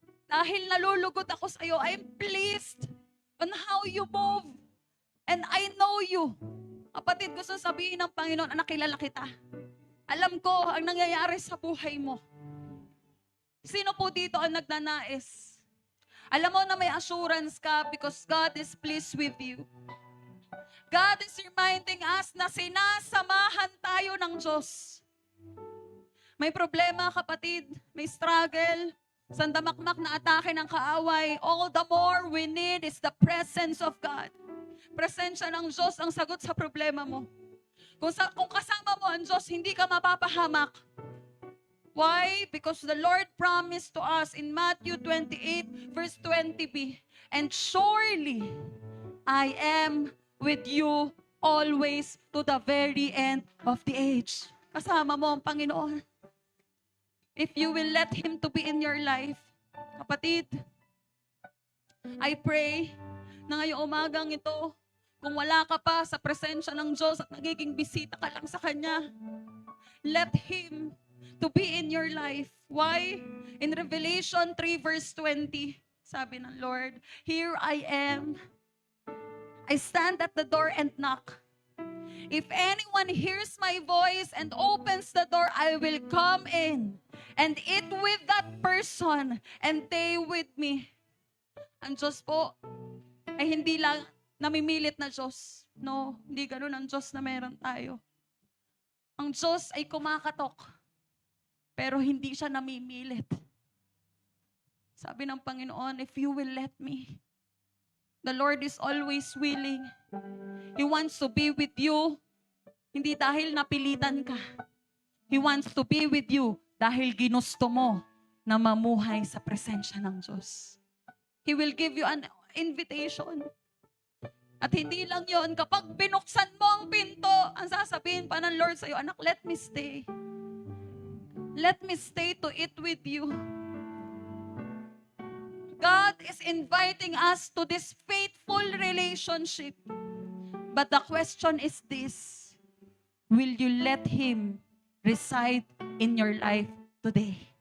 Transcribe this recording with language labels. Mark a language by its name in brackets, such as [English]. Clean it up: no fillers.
[Filipino] Dahil nalulugod ako sa iyo, [English] I'm pleased on how you move. And I know you. [Filipino] Kapatid, gusto sabihin ng Panginoon, anak, kilala kita. Alam ko ang nangyayari sa buhay mo. Sino po dito ang nagnanais? Alam mo na may [English] assurance ka because God is pleased with you. God is reminding us [Filipino] na sinasamahan tayo ng Diyos. May problema, kapatid. May struggle. Sandamakmak na atake ng kaaway. [English] All the more we need is the presence of God. [Filipino] Presensya ng Diyos ang sagot sa problema mo. Kung kasama mo ang Diyos, hindi ka mapapahamak. [English] Why? Because the Lord promised to us in Matthew 28, verse 20b, and surely I am with you always to the very end of the age. [Filipino] Kasama mo ang Panginoon. [English] If you will let Him to be in your life, [Filipino] Kapatid, [English] I pray [Filipino] na ngayong umagang ito, kung wala ka pa sa presensya ng Diyos at nagiging bisita ka lang sa Kanya, [English] let Him to be in your life. Why? In Revelation 3 verse 20, [Filipino] sabi ng [English] Lord, "Here I am. I stand at the door and knock. If anyone hears my voice and opens the door, I will come in and eat with that person and they with me." [Filipino] Ang Diyos po ay hindi lang namimilit na Diyos. No, hindi ganun ang Diyos na meron tayo. Ang Diyos ay kumakatok, pero hindi siya namimilit. Sabi ng Panginoon, [English] if you will let me, the Lord is always willing. He wants to be with you, [Filipino] hindi dahil napilitan ka. [English] He wants to be with you [Filipino] dahil ginusto mo na mamuhay sa presensya ng Diyos. [English] He will give you an invitation. [Filipino] At hindi lang yon, kapag binuksan mo ang pinto, ang sasabihin pa ng Lord sa'yo, anak, [English] let me stay. Let me stay to eat with you. God is inviting us to this faithful relationship. But the question is this: will you let Him reside in your life today?